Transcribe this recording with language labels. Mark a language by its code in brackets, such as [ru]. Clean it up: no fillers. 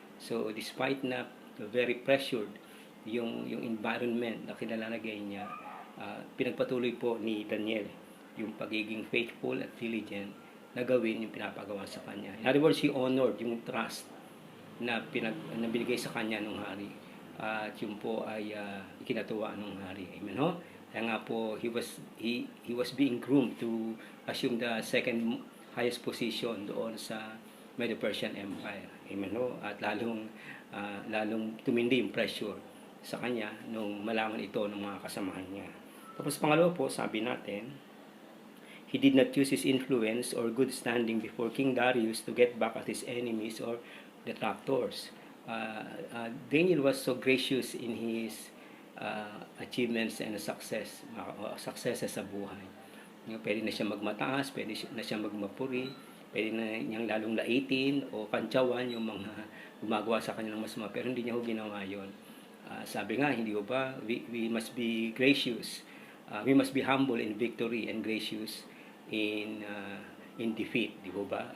[tl] So despite na very pressured yung environment na kinalalagay niya, pinagpatuloy po ni Daniel yung pagiging faithful at diligent na gawin yung pinapagawa sa kanya. [en] In other words, he honored [tl] yung trust na binigay sa kanya ng hari. At yun po ay ikinatuwa ng hari. Amen ho? Kaya nga po, [en] he was being groomed to assume the second highest position doon sa Medo-Persian Empire. [tl] Amen ho? At lalong tumindi yung pressure sa kanya nung malaman ito ng mga kasamahan niya. Tapos pangalawa po, sabi natin, [en] he did not use his influence or good standing before King Darius to get back at his enemies or detractors. Daniel was so gracious in his achievements and successes [tl] sa buhay. Pwede na siya magmataas, pwede na siya magmapuri, pwede na niyang lalong laitin o kantsawan yung mga gumagawa sa kanya ng masama, pero hindi niya ho ginawa yun. Sabi nga, hindi ba, [en] we must be gracious. We must be humble in victory and gracious in defeat, [tl] di ba?